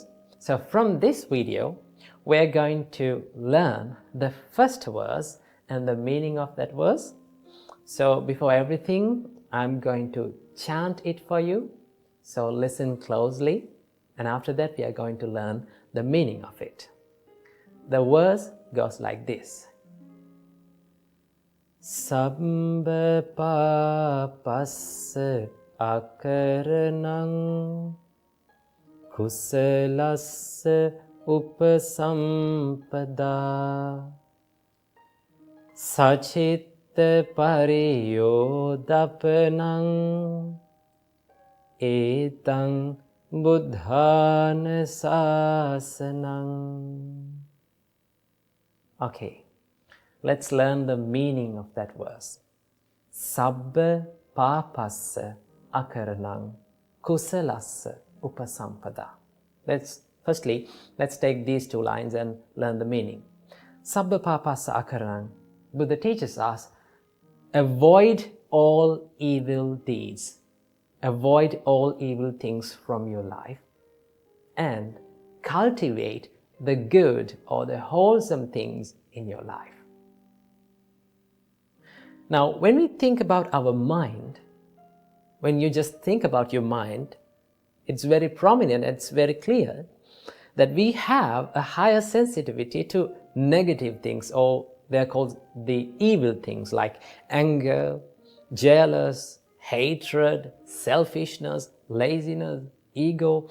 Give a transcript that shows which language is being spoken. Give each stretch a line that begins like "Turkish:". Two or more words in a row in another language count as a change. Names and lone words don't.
English: So from this video, we're going to learn the first verse and the meaning of that verse. So before everything, I'm going to chant it for you. So listen closely, and after that we are going to learn the meaning of it. The verse goes like this.
Pali: Sabbha pāpassa akaranang kusalassa upasampada sacitta pariyodapanang etang buddhāna sāsanang.
English: Okay, let's learn the meaning of that verse.
Pali: Sabbha pāpassa akaranang kusalassa upasampada.
English: Let's take these 2 lines and learn the meaning.
Pali: Sabbha pāpassa akaranang.
English: Buddha teaches us, avoid all evil deeds, avoid all evil things from your life, and cultivate the good or the wholesome things in your life. Now, when we think about our mind, when you just think about your mind, it's very prominent, it's very clear that we have a higher sensitivity to negative things, or they're called the evil things like anger, jealous, hatred, selfishness, laziness, ego.